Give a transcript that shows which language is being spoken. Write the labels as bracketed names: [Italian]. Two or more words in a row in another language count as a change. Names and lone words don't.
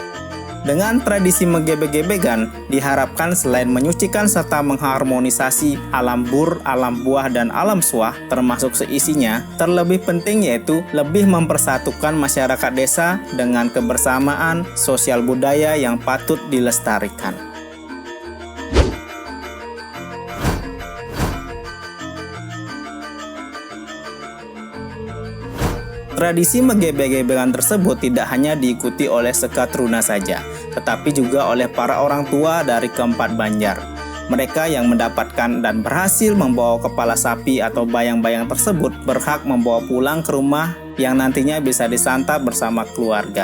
[Indonesian] Dengan tradisi megebek-gebegan, diharapkan selain menyucikan serta mengharmonisasi alam bur, alam buah, dan alam suah, termasuk seisinya, terlebih penting yaitu lebih mempersatukan masyarakat desa dengan kebersamaan sosial budaya yang patut dilestarikan. Tradisi megebek-gebekan tersebut tidak hanya diikuti oleh Sekatruna saja, tetapi juga oleh para orang tua dari keempat Banjar. Mereka yang mendapatkan dan berhasil membawa kepala sapi atau bayang-bayang tersebut berhak membawa pulang ke rumah yang nantinya bisa disantap bersama keluarga.